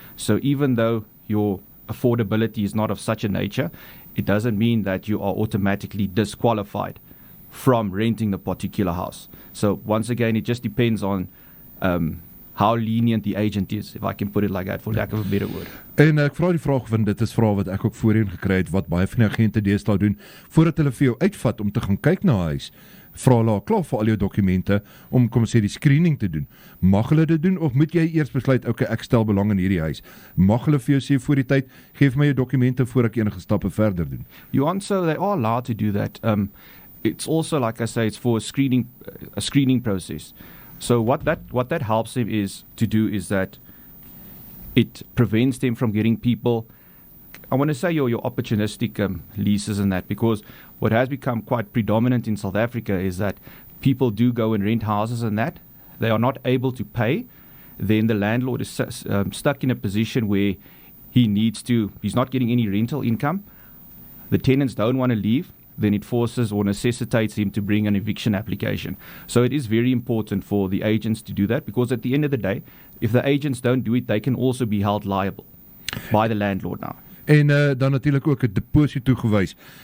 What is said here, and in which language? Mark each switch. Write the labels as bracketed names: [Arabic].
[English] So even though your affordability is not of such a nature, it doesn't mean that you are automatically disqualified from renting the particular house. So once again, it just depends on how lenient the agent is, if I can put it like that, for lack of a better word. [Afrikaans] En ek vra die vraag, want dit is vraag wat ek ook voorheen gekry het, wat baie van die agente deesdae doen, voordat hulle vir jou uitvat om te gaan kyk na 'n huis, vra hulle klaar vir al jou dokumente, om kom sê die screening te doen. Mag hulle dit doen, of moet jy eers besluit, okay, ek stel belang in hierdie huis? Mag hulle vir jou sê voor die tyd, geef my jou dokumente voor ek enige stappe verder doen? [English] Johan, so they are allowed to do that. It's also, like I say, it's for a screening process. So what that helps them is that it prevents them from getting people, I want to say your opportunistic leases and that, because what has become quite predominant in South Africa is that people do go and rent houses and that. They are not able to pay. Then the landlord is stuck in a position where he's not getting any rental income. The tenants don't want to leave. Then it forces or necessitates him to bring an eviction application. So it is very important for the agents to do that, because at the end of the day, if the agents don't do it, they can also be held liable by the landlord now. [Afrikaans] En dan natuurlik ook 'n deposito gewys.